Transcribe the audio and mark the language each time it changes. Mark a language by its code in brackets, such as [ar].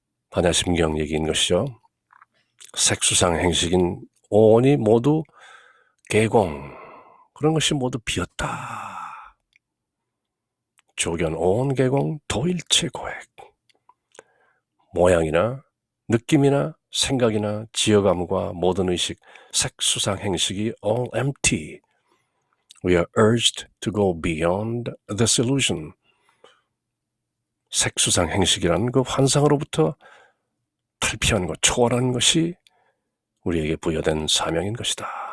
[ko] 반야심경 얘기인 것이죠. 색수상 행식인 온이 모두 개공, 그런 것이 모두 비었다. 조견 온 개공 도일체 고액. 모양이나 느낌이나 생각이나 지어감과 모든 의식, 색수상 행식이 all empty. [en] We are urged to go beyond this illusion. 색수상 행식이라는 그 환상으로부터 [ko] 탈피한 것, 초월하는 것이 우리에게 부여된 사명인 것이다.